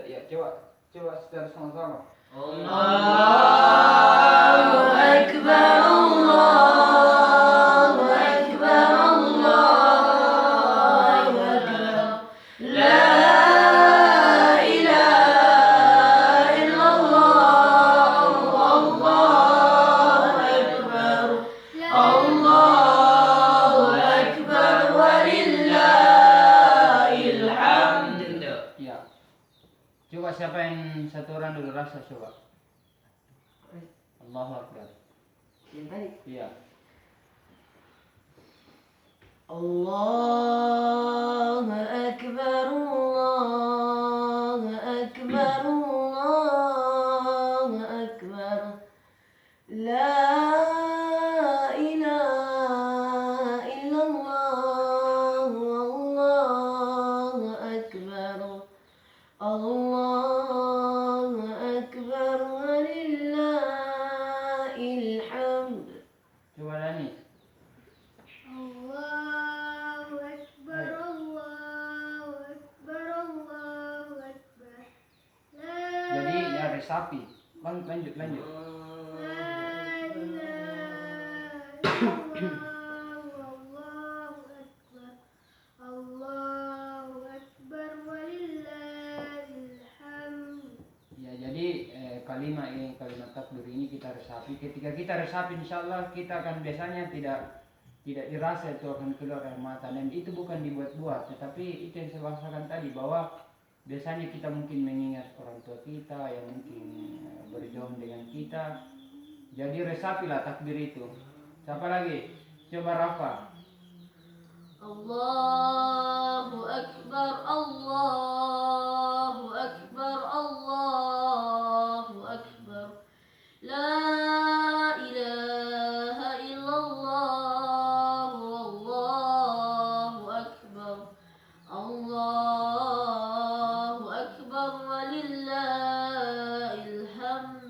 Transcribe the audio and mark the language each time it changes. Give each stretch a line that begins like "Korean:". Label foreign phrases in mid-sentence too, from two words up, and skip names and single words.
Indonesian: coba secara sama-sama.
Arabic: الله أكبر، الله أكبر، الله أكبر. لا إله إلا الله، الله أكبر، الله أكبر، ولله الحمد.
Indonesian: Ya. Coba siapa yang satu orang dulu rasa coba.
Arabic: الله أكبر.
Indonesian: Yang tadi. Iya.
Arabic: الله أكبر، الله أكبر، الله أكبر. لا إله إلا الله، الله أكبر، الله أكبر، ولله الحمد.
Indonesian: Coba Dani.
Arabic: الله أكبر، الله أكبر، الله أكبر.
Indonesian: Jadi ya resapi. Lanjut.
Arabic: لا إله إلا الله، الله أكبر، الله أكبر، ولله الحمد.
Indonesian: Ya, jadi kalimat takbir ini kita resapi. Ketika kita resapi,
Arabic: إن شاء الله
Indonesian: kita akan biasanya tidak dirasa itu akan keluar air mata, dan itu bukan dibuat-buat, tetapi itu yang saya bahasakan tadi, bahwa biasanya kita mungkin mengingat orang tua kita yang mungkin berjauh dengan kita. Jadi resapilah takbir itu. Siapa lagi? Coba Rafa.
Arabic: الله أكبر، الله أكبر، الله أكبر. لا إله إلا الله، الله أكبر، الله أكبر، ولله الحمد.